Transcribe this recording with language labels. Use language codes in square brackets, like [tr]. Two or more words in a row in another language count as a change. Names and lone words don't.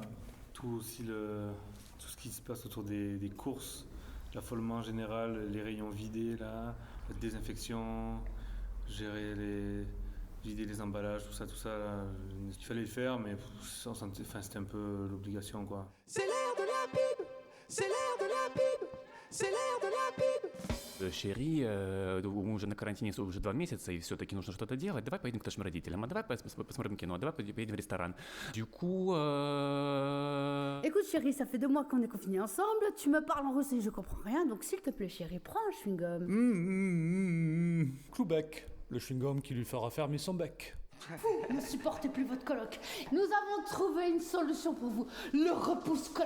[fr] Tout aussi tout ce qui se passe autour des courses, l'affolement général, les rayons vidés là, la désinfection, vider les emballages, tout ça là, il fallait le faire, mais c'était un peu l'obligation quoi. C'est l'heure de la pub, c'est l'heure de la pub, c'est l'heure de la pub. Chérie, [ru] уже на карантине уже 2 месяца, и все-таки нужно что-то делать. Давай поедем к нашим родителям, а давай посмотрим кино, а давай поедем в ресторан. [fr] Du coup... Écoute chérie, ça fait 2 mois qu'on est confinés ensemble, tu me parles en russe et je comprends rien, donc s'il te plaît chérie, prends un chewing-gum. Cloubec, le chewing-gum qui lui fera fermer son bec. Vous ne supportez plus votre coloc. Nous avons trouvé une solution pour vous, le repousse-coloc.